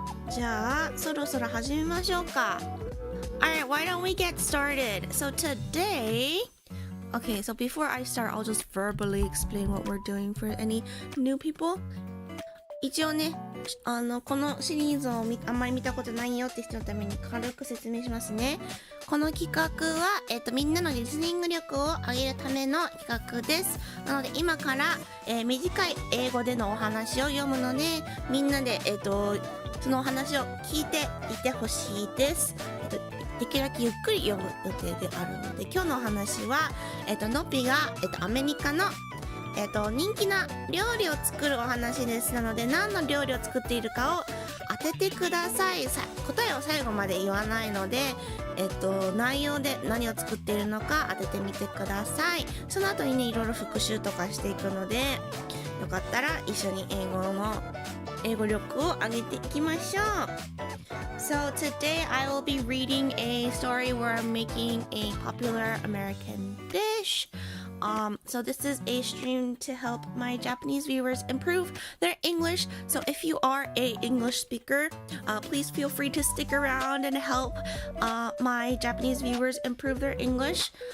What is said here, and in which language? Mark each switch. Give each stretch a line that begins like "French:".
Japanese: じゃあそろそろ始めましょうか。
English: Alright, why don't we get started? So today, okay, so before I start, I'll just verbally explain what we're doing for any new people.
Japanese: 一応ね、このシリーズをあんまり見たことないよって人のために軽く説明しますね。この企画は、みんなのリスニング力を上げるための企画です。なので今から、短い英語でのお話を読むので、みんなで、そのお話を聞いていてほしいです。できるだけゆっくり読む予定であるので、今日のお話は、のっぴが、アメリカの人気な料理を作るお話です。なので何の料理を作っているかを当ててください。答えを最後まで言わないので、内容で何を作っているのか当ててみてください。その後にね、いろいろ復習とかしていくので、よかったら一緒に英語力を上げていきましょう。
English: So today I will be reading a story where I'm making a popular American dish. So this is a stream to help my Japanese viewers improve their English. So if you are a English speaker, please feel free to stick around and help my Japanese viewers improve their English.